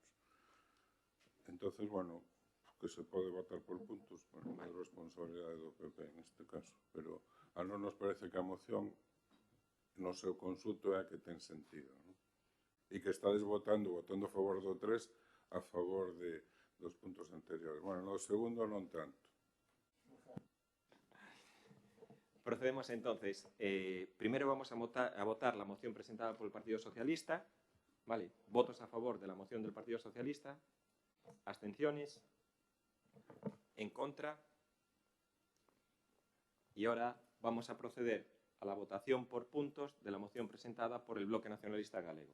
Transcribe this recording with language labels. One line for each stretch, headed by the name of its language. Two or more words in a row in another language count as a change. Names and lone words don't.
Galician: Entonces, bueno, que se pode votar por puntos, bueno, é responsabilidade do PP en este caso, pero a non nos parece que a moción no seu consulto é a que ten sentido, ¿no? E que estades votando a favor do 3 a favor dos puntos anteriores. Bueno, no segundo non tanto.
Spanish: Procedemos entonces. Primero vamos a votar la moción presentada por el Partido Socialista. ¿Vale? Votos a favor de la moción del Partido Socialista. Abstenciones. En contra. Y ahora vamos a proceder a la votación por puntos de la moción presentada por el Bloque Nacionalista Galego.